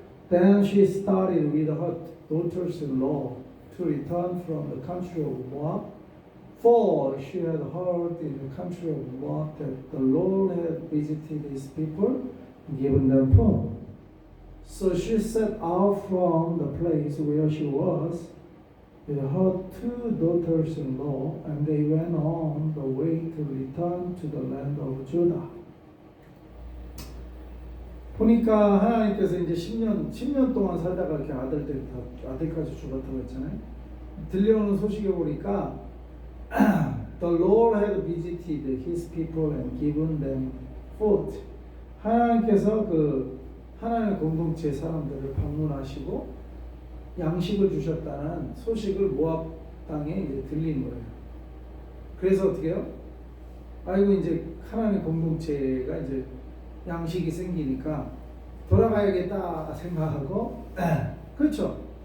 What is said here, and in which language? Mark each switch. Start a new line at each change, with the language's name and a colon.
English: Then she started with her daughters-in-law to return from the country of Moab, for she had heard in the country of Moab that the Lord had visited his people and given them food. So she set out from the place where she was with her two daughters-in-law, and they went on the way to return to the land of Judah.
Korean: 보니까 하나님께서 이제 10년 동안 살다가 이렇게 아들까지 죽었다고 했잖아요. 들려오는 소식에 보니까
English: The Lord had visited his people and given them food.
Korean: 하나님께서 그 하나님의 공동체 사람들을 방문하시고 양식을 주셨다는 소식을 모압 땅에 이제 들린 거예요. 그래서 어떻게 해요? 아이고 이제 하나님의 공동체가 이제 양식이 생기니까 돌아가야겠다 생각하고 그렇죠.